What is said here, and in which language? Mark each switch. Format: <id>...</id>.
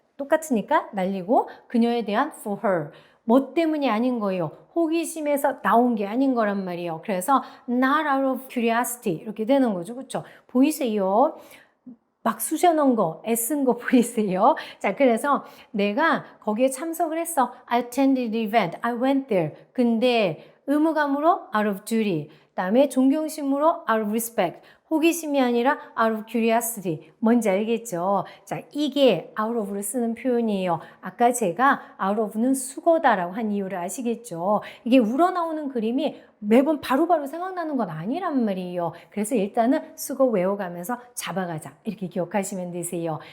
<ko>똑같으니까 날리고 그녀에 대한</ko> <en>for her.</en> <ko>뭐 때문이 아닌 거예요. 호기심에서 나온 게 아닌 거란 말이에요. 그래서</ko> <en>not out of curiosity</en> <ko>이렇게 되는 거죠. 그렇죠? 보이세요? 막 쑤셔놓은 거, 애쓴 거 보이세요? 자, 그래서 내가 거기에 참석을 했어.</ko> <en>I attended the event. I went there.</en> <ko>근데 의무감으로</ko> <en>out of duty.</en> <ko>그다음에 존경심으로</ko> <en>out of respect.</en> <ko>호기심이 아니라</ko> <en>out of curiosity.</en> <ko>뭔지 알겠죠? 자, 이게 out of를 쓰는 표현이에요. 아까 제가 out of는 수거다라고 한 이유를 아시겠죠? 이게 우러나오는 그림이 매번 바로바로 생각나는 건 아니란 말이에요. 그래서 일단은 수거 외워가면서 잡아가자. 이렇게 기억하시면 되세요.</ko>